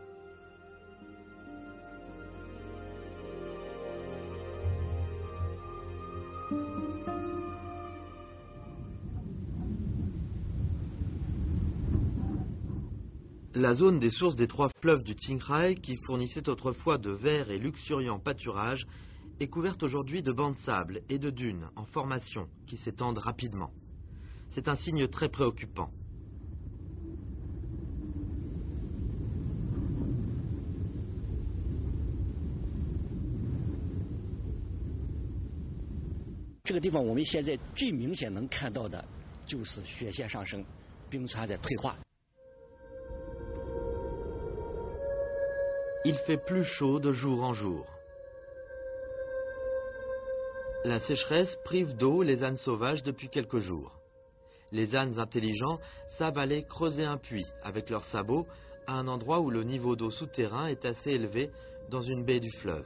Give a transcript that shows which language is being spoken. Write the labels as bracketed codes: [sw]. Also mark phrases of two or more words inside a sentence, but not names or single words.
[fr] La zone des sources des 3 fleuves du Qinghai, qui fournissait autrefois de verts et luxuriants pâturages, est couverte aujourd'hui de bancs de sable et de dunes en formation qui s'étendent rapidement. C'est un signe très préoccupant. [zh] Ce 地方我们现在最明显能看到的就是雪线上升，冰川在退化。 [fr] Il fait plus chaud de jour en jour. La sécheresse prive d'eau les ânes sauvages depuis quelques jours. Les ânes intelligents savent aller creuser un puits avec leurs sabots à un endroit où le niveau d'eau souterrain est assez élevé dans une baie du fleuve.